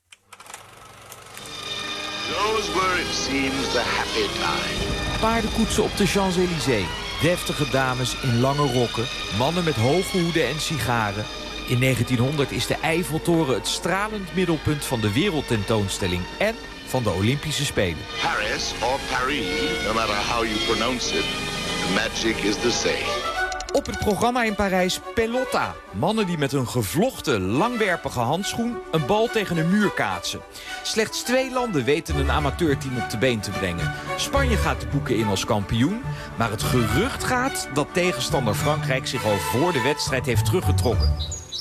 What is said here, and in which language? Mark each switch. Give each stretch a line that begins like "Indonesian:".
English: Those were, it seems, the happy time.
Dutch: Paardenkoetsen op de Champs-Élysées. Deftige dames in lange rokken, mannen met hoge hoeden en sigaren. In 1900 is de Eiffeltoren het stralend middelpunt van de wereldtentoonstelling en van de Olympische Spelen.
English: Paris of Paris, no matter how you pronounce it, the magic is the same.
Dutch: Op het programma in Parijs Pelota. Mannen die met een gevlochten, langwerpige handschoen een bal tegen een muur kaatsen. Slechts twee landen weten een amateurteam op de been te brengen. Spanje gaat de boeken in als kampioen. Maar het gerucht gaat dat tegenstander Frankrijk zich al voor de wedstrijd heeft teruggetrokken.